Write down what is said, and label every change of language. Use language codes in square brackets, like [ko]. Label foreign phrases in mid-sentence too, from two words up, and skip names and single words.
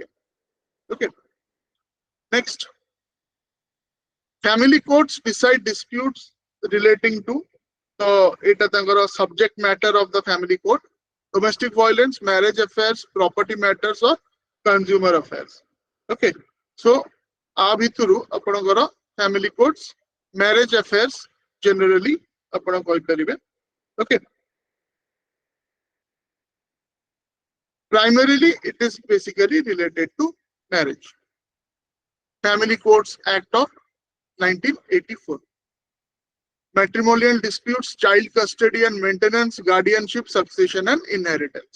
[en] Okay, next, family courts decide disputes relating to the subject matter of the family court, domestic violence, marriage affairs, property matters, or consumer affairs. Okay, so [or] ଆ ଭିତରୁ ଆପଣକର [en] family courts, marriage affairs generally [or] ଆପଣ କହି ପାରିବେ. [en] Okay, primarily it is basically related to marriage. Family Courts Act of 1984. Matrimonial disputes, child custody and maintenance, guardianship, succession and inheritance.